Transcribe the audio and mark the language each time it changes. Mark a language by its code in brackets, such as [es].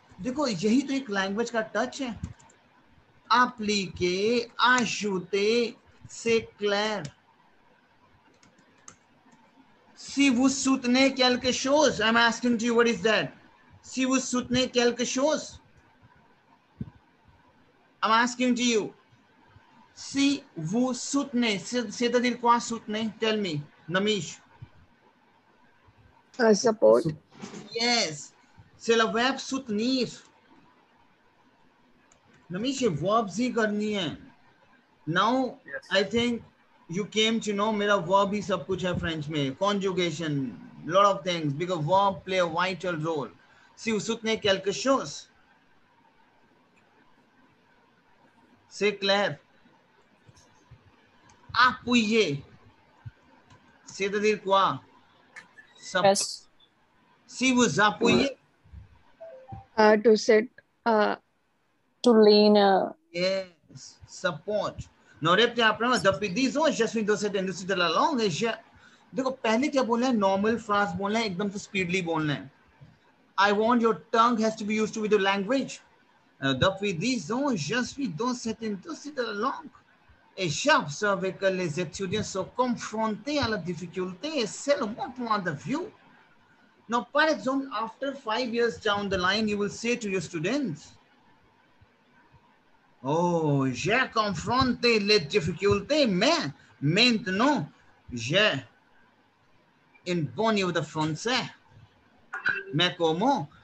[hi] देखो, यही तो एक लैंग्वेज का टच है. [fr] Appliquer, ajouter, c'est clair. Si vous soutenez quelque chose, [en] I'm asking to you, what is that? [fr] Si vous soutenez quelque chose, [en] I'm asking to you. [fr] Si vous soutenez, c'est-à-dire quoi soutenez? [en] Tell me, Namish. Support. [fr] Yes, c'est le verbe soutenir. [hi] Namish, ये verbs ही करनी है. [en] Now, Yes. I think you came to know [hi] मेरा verb ही सब कुछ है French में. [en] Conjugation, lot of things, because verb play a vital role. [fr] Si vous soutenez quelque chose, c'est clair. appuyer. C'est-à-dire quoi? [en] Press. [fr] Si vous appuyez. [en] To sit. To lean. Yes, support. [hi] Now repte आपने [fr] depuis 10 ans je suis dans cette industrie de la langue et [hi] देखो पहले क्या बोलना है, normal phrase बोलना है, एकदम से स्पीडली बोलना है. [en] I want your tongue has to be used to with the language. [fr] Depuis 10 ans je suis dans cette industrie de la langue et j'observe que les étudiants sont confrontés à la difficulté et c'est le mon point de vue. Now par exemple [en] after 5 years down the line you will say to your students, oh, [fr] j'ai confronté les difficultés, mais maintenant, j'ai une bonne niveau de français. Mais comment?